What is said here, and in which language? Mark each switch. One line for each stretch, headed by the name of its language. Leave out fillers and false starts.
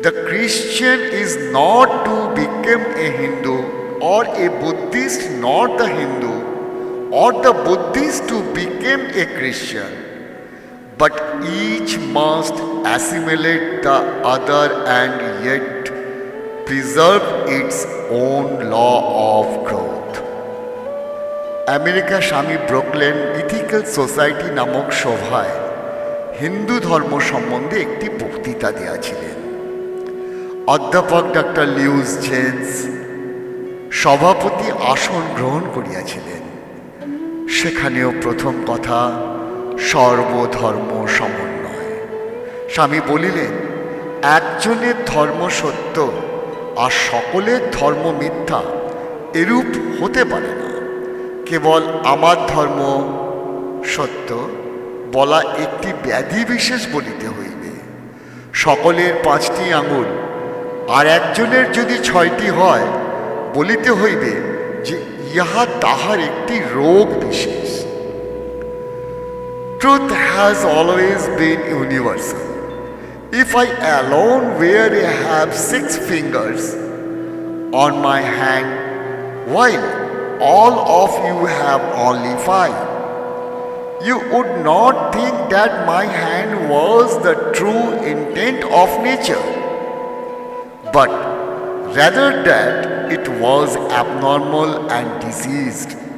English: The Christian is not to become a Hindu, or a Buddhist not the Hindu, or the Buddhist to become a Christian, but each must assimilate the other and yet preserve its own law of growth.
Bangla: America স্বামী ব্রুকলেন ethical society নামক সভায় হিন্দু ধর্ম সম্বন্ধে একটি বক্তৃতা দিয়েছিলেন। অধ্যাপক doctor লিউস gents সভাপতি আসন গ্রহণ করিয়াছিলেন। সেখানেও প্রথম কথা সর্বধর্ম সমন্বয়। স্বামী বলিলেন, একজনের ধর্ম সত্য আর সকলের ধর্ম মিথ্যা এরূপ হতে পারে না। কেবল আমার ধর্ম সত্য বলা একটি ব্যাধি বিশেষ বলিতে হইবে। সকলের 5টি আঙুল আর একজনের যদি 6টি হয়, বলিতে হইবে যে ইহা তাহার একটি রোগ বিশেষ।
English: Truth has always been universal. If I alone were to have 6 fingers on my hand, while all of you have only 5, you would not think that my hand was the true intent of nature, but rather that it was abnormal and diseased.